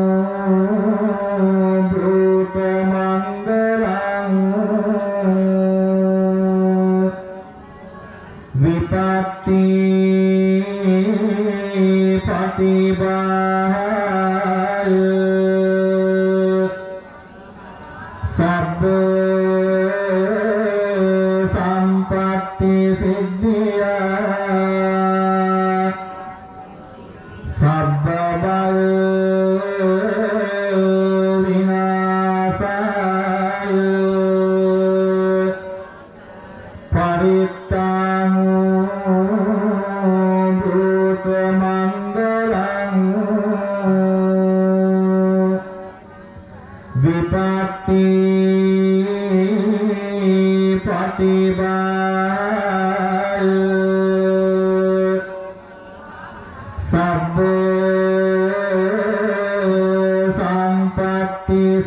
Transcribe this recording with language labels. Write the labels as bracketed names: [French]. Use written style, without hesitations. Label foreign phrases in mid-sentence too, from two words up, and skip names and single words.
[Pali] භූත මංගලං විපත්ති පටිභාය සබ්බ සම්පත්ති සිද්ධියා සබ්බ බල විනාශාය පරිත්තං භූත මංගලං විපත්ති පටිභාය සබ්බ සම්පත්ති